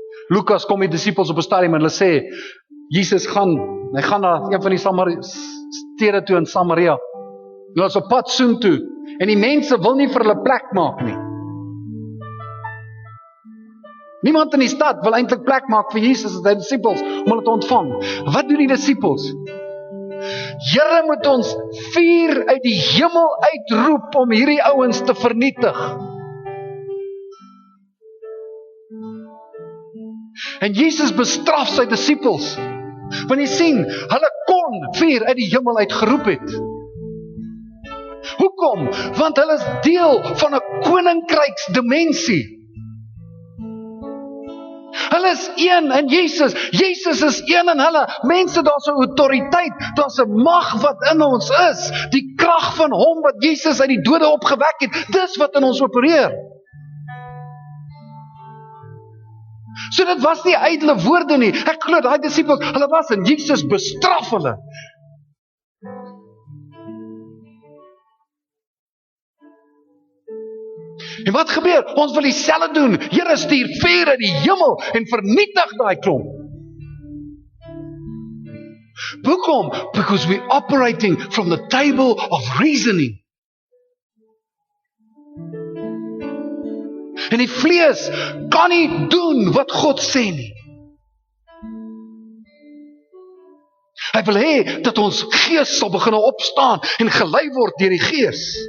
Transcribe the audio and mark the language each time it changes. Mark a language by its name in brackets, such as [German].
[Afrikaans] Lukas kom die disippels op 'n stadium en hulle sê, Jesus gaan na een van die stede toe in Samaria. Hulle is op pad soontoe en die mense wil nie vir hulle plek maak nie. Niemand in die stad wil eintlik plek maak vir Jesus en sy disippels om hulle te ontvang. Wat doen die disippels? Here, moet ons vuur uit die hemel uitroep om hierdie ouens te vernietig. En Jesus bestraf sy disippels. Want jy sien, hulle kon vuur uit die hemel uitgeroep het. Hoekom? Want hulle is deel van 'n koninkryksdimensie. Hulle is een in Jesus. Jesus is een in hulle. Mense, daar's 'n autoriteit, daar's 'n mag wat in ons is. Die krag van hom wat Jesus uit die dode opgewek het, dis wat in ons opereer. So dit was nie ydelle woorde nie. Ek glo daai disippels, hulle was en Jesus bestraf hulle. En wat gebeur? Ons wil dieselfde doen. Here, stuur vuur uit die hemel en vernietig daai klomp. Hoekom? [English] Because we're operating from the table of reasoning. [Afrikaans] En die vlees kan nie doen wat God sê nie. Hy wil hê dat ons gees sal begin opstaan en gelei word deur die gees.